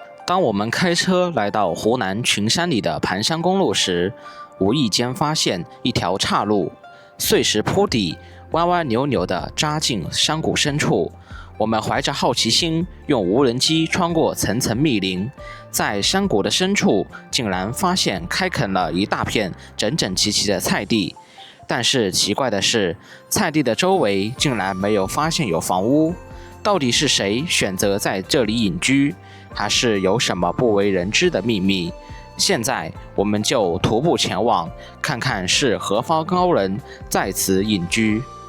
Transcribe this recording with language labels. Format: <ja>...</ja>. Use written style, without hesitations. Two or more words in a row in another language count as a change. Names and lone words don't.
<zh>當我們開車來到湖南群山裡的盤香公路時，無意間發現一條岔路，碎石坡底，彎彎扭扭地扎進山谷深處。我們懷着好奇心，用無人機穿過層層密林，在山谷的深處，竟然發現開墾了一大片整整齊齊的菜地。但是奇怪的是，菜地的周圍竟然沒有發現有房屋。到底是誰選擇在這裡隱居，還是有什麼不為人知的秘密？現在我們就徒步前往，看看是何方高人在此隱居。</zh>